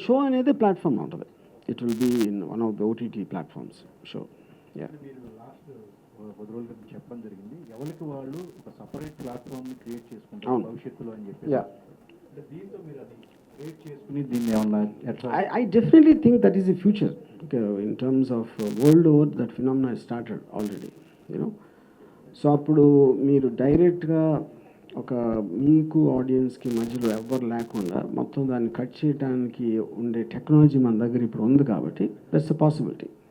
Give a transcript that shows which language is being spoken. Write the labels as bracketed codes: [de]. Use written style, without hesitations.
[te] Show అనేది platform ఉంటుంది. [en] It will be in one of the OTT platforms show. [te] మీరు last 10 రోజుల క్రితం చెప్పడం జరిగింది, ఎవరికి వాళ్ళు ఒక సపరేట్ ప్లాట్ఫామ్ని క్రియేట్ చేసుకుంటారు భవిష్యత్తులో అని చెప్పి. దీంతో మీరు అది క్రియేట్ చేసుకుని దీన్ని ఏమన్నా ఎట్లా? [en] I definitely think that is the future. In terms of world over, that phenomena has started already, you know. [te] So అప్పుడు మీరు డైరెక్ట్గా ఒక మీకు ఆడియన్స్కి మధ్యలో ఎవ్వరు లేకుండా మొత్తం దాన్ని కట్ చేయడానికి ఉండే టెక్నాలజీ మన దగ్గర ఇప్పుడు ఉంది కాబట్టి [en] That's a possibility.